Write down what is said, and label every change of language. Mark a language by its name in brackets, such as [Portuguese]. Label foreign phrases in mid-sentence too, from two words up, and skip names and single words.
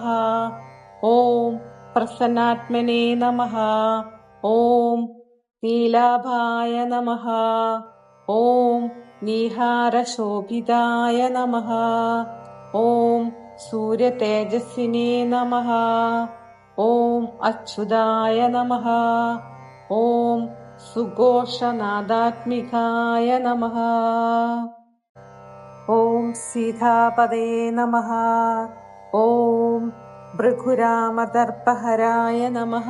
[Sanskrit] ഓം പ്രസന്നാത്മനേ നമഃ. ഓം നീലാഭായ നമഃ. ഓം നീഹാരശോഭിതായ നമഃ. ഓം സൂര്യതേജസ്വിനേ നമഃ. ॐ अच्युताय नमः। ॐ सुघोषनादात्मिकाय नमः। ॐ सीतापदे नमः। ॐ भृगुरामदर्पहराय नमः।